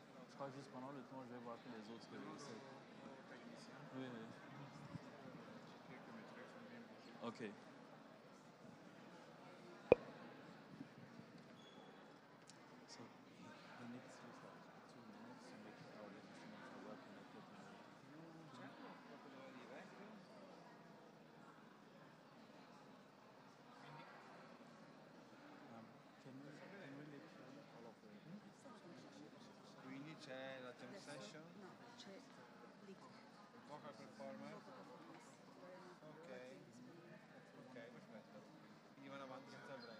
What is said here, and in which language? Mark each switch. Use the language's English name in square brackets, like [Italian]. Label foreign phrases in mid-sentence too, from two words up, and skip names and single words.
[French] Je crois que juste pendant le temps, je vais voir que les autres essaient. Oui, oui. Ok. [English] So, he needs just like 2 minutes to make our instruments to work in the Kettly. Can we literally all of them? [Italian] Quindi c'è la jam session? No, c'è Blick. [English] Vocal performer? Ok. [Italian] Ok, perfetto. Quindi vanno avanti senza break.